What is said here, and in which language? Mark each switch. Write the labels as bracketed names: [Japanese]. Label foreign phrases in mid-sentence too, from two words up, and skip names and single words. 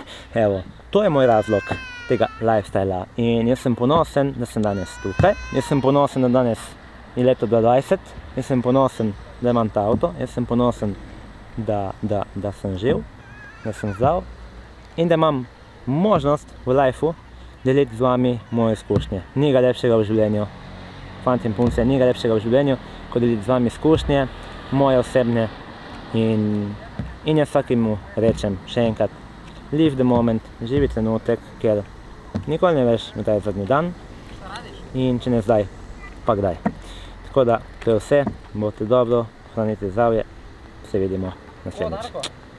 [Slovenian] Evo, to je moj razlog tega lifestyla in jaz sem ponosen, da sem danes tukaj, jaz sem ponosen, da danes je leto 2020, jaz sem ponosen, da imam ta avto, jaz sem ponosen, da sem živ, da sem zdrav in da imam možnost v lifeu deliti z vami moje izkušnje. Ni ga lepšega v življenju, fanti in punce, ni ga lepšega v življenju, kot deliti z vami izkušnje, moje osebne in jaz vsakemu rečem še enkrat, [English] live the moment, [Slovenian] živi trenutek, ker nikoli ne veš, kdaj je zadnji dan in če ne zdaj, pa kdaj. Tako da, to je vse, bote dobro, hranite zdravje, se vidimo naslednjič.